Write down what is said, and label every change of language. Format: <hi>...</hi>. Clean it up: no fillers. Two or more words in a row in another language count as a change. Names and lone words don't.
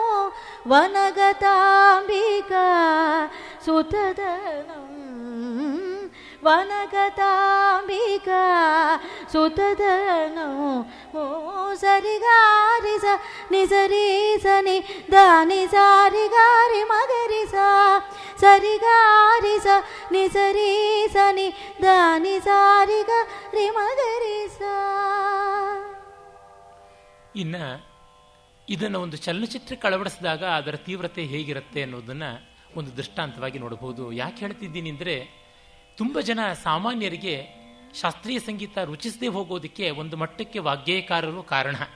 <sa>ವನಗತಾಂಬಿಕಾ ಸುತದನಂ ವನಗತಾಂಬಿಕಾ ಸುತದನಂ ಓ ಸರಿಗಾರಿ ಸ ನಿಸರಿ ಸನಿ ದಾನಿ ಸಾರಿ ಗಾರಿ ಮಗರಿ ಸಾ ಸರಿಗಾರಿ ಸ ನಿಸರಿ ಸನಿ ದಾನಿ ಸಾರಿ ಗಾರಿ ಮಗರಿ ಸಾ.</sa> <kn>ಇನ್ನು ಇದನ್ನು ಒಂದು ಚಲನಚಿತ್ರಕ್ಕೆ ಅಳವಡಿಸಿದಾಗ ಅದರ ತೀವ್ರತೆ ಹೇಗಿರುತ್ತೆ ಅನ್ನೋದನ್ನು ಒಂದು ದೃಷ್ಟಾಂತವಾಗಿ ನೋಡಬಹುದು. ಯಾಕೆ ಹೇಳ್ತಿದ್ದೀನಿ ಅಂದರೆ, ತುಂಬ ಜನ ಸಾಮಾನ್ಯರಿಗೆ ಶಾಸ್ತ್ರೀಯ ಸಂಗೀತ ರುಚಿಸದೇ ಹೋಗೋದಕ್ಕೆ ಒಂದು ಮಟ್ಟಕ್ಕೆ ವಾಗ್ಗೇಯಕಾರರು ಕಾರಣ.</kn>